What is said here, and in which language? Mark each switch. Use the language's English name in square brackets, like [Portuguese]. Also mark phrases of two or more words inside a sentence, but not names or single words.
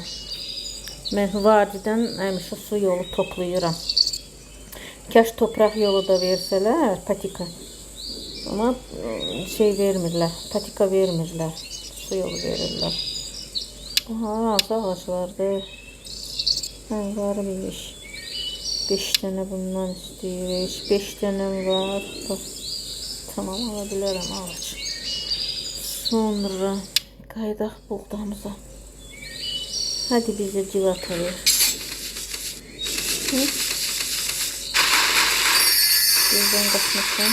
[Azerbaijani] Mən vadidən həmişə su yolu toplayıram. Kaş topraq yolu da versələr, patika. Ama şey vermirlər, patika vermirlər. Su yolu verirlər. Aha, ağaçlardır. [Turkish] Varmış. 5 tane bundan istiyoruz. 5 tane var. Bak. Tamam, alabilirim ağaç. [Azerbaijani] Sonra qaydaq buğdamıza. [Turkish] Hadi bize civata ver. Gözden kaçmasın.